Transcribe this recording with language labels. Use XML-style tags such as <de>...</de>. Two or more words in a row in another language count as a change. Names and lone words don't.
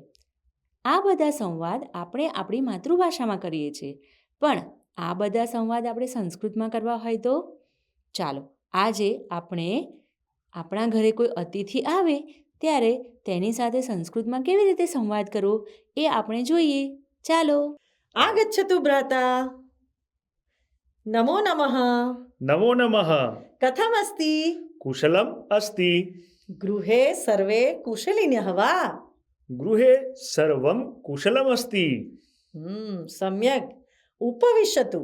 <gu>આ બધા સંવાદ આપણે આપણી માતૃભાષામાં કરીએ છીએ, પણ આ બધા સંવાદ આપણે સંસ્કૃતમાં કરવા હોય તો ચાલો આજે આપણે આપણા ઘરે કોઈ અતિથિ આવે ત્યારે તેની સાથે સંસ્કૃતમાં કેવી રીતે સંવાદ કરવો એ આપણે જોઈએ. ચાલો.</gu> <sa>आगच्छतु भ्राता। नमो नमः। नमो नमः। कथमस्ति? कुशलम् अस्ति। गृहे सर्वे कुशलिनः वा? गृहे सर्वं कुशलमस्ति। सम्यक्। उपविशतु।</sa>